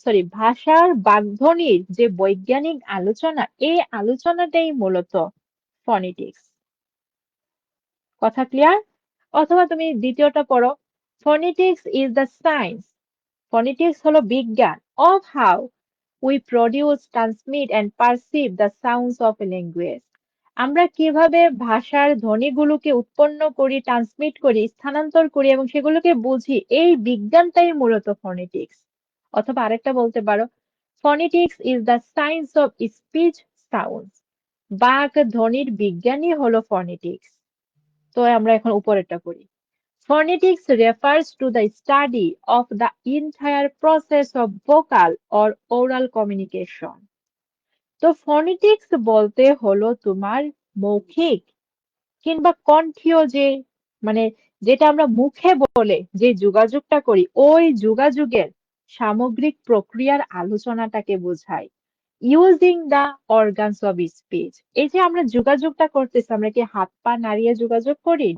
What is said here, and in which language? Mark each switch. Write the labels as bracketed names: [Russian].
[Bangla] ভাষার বাগধ্বনির যে বৈজ্ঞানিক আলোচনা, এই আলোচনাটাই মূলত ফনেটিক্স। কথা ক্লিয়ার? অথবা তুমি দ্বিতীয়টা পড়ো, [English] phonetics is the science, [Bangla] phonetics হলো বিজ্ঞান, [English] of how we produce, transmit and perceive the sounds of a language. [Bangla] আমরা কিভাবে ভাষার ধ্বনিগুলোকে উৎপন্ন করি, ট্রান্সমিট করি, স্থানান্তর করি এবং সেগুলোকে বুঝি, এই বিজ্ঞানটাই মূলত ফনেটিক্স। অথবা আরেকটা বলতে পারো, [English] Phonetics is the science of speech sounds. [Bangla] বাক ধ্বনির বিজ্ঞানই হলো ফনেটিক্স। তো আমরা এখন উপরেরটা করি। [English] Phonetics refers to the study of the entire process of vocal or oral communication. [Bangla] তো ফনেটিক্স বলতে হলো তোমার মৌখিক কিংবা কণ্ঠীয় যে মানে যেটা আমরা মুখে বলে যে যোগাযোগটা করি, ওই যোগাযোগের সামগ্রিক প্রক্রিয়ার আলোচনাটাকে বোঝায়। [English] using the organs of speech, [Bangla] এই যে আমরা যোগাযোগটা করতেছি, আমরা কি হাত পা নাড়িয়ে যোগাযোগ করি?